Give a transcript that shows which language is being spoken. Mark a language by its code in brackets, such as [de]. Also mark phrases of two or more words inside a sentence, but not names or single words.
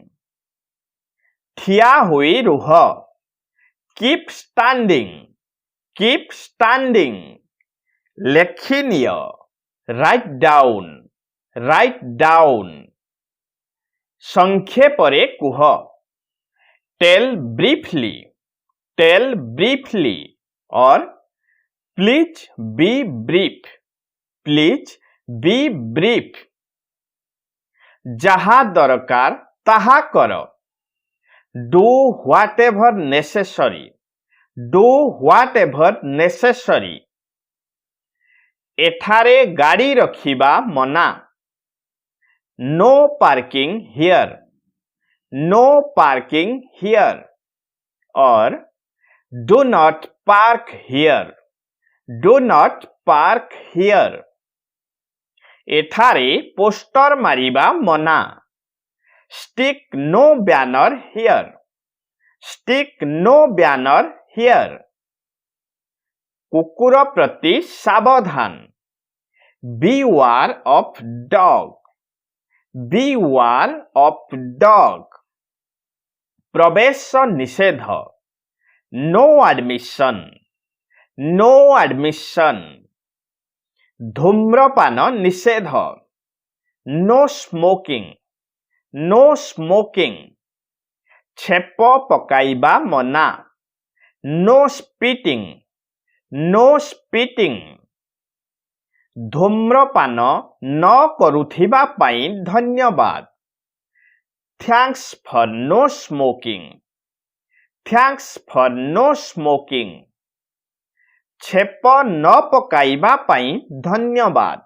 [or] ଠିଆ ହୋଇ ରୁହ, [en] keep standing, keep standing. ଲେଖିନିଅ, write down, write down. [or] ସଂକ୍ଷେପରେ କୁହ, [en] tell briefly, tell briefly or please be brief, please be brief. [or] ଯାହା ଦରକାର ତାହା କର, [en] do whatever necessary, do whatever necessary. [or] ଏଠାରେ ଗାଡ଼ି ରଖିବା ମନା, [en] no parking here, no parking here or do not park here, do not park here. [or] ଏଠାରେ ପୋଷ୍ଟର ମାରିବା ମନା, [en] stick no banner here, stick no banner here. [or] କୁକୁର ପ୍ରତି ସାବଧାନ, [en] beware of dog, beware of dog. [or] ପ୍ରବେଶ ନିଷେଧ, [en] no admission, no admission. [or] ଧୂମ୍ରପାନ ନିଷେଧ, [en] no smoking, no smoking. [or] ଛେପ ପକାଇବା ମନା, [en] no spitting, no spitting. [or] ଧୂମ୍ରପାନ ନ କରୁଥିବା ପାଇଁ ଧନ୍ୟବାଦ। [en] thanks for no smoking, thanks for no smoking. [or] ଛେପ ନ ପକାଇବା ପାଇଁ ଧନ୍ୟବାଦ।